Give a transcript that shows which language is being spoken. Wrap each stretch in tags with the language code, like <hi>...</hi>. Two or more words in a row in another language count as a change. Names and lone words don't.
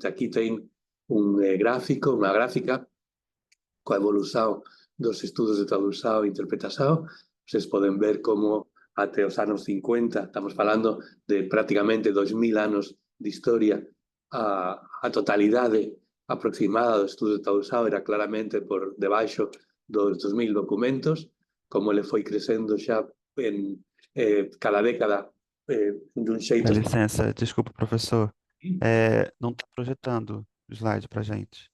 <gl>Aquí ten un gráfico, unha gráfica coa evolución dos estudos de</gl> <pt>tradução e interpretação.</pt> <gl>Vocês poden ver como até os anos 50, estamos falando de prácticamente 2000 anos de historia, a totalidade aproximada do estudo de tradução era claramente por debaixo dos 2000 documentos, como ele foi crescendo xa en cada década dun xeito.</gl> <pt>Dá licença, desculpa, professor. Não tá projetando o slide pra gente.</pt>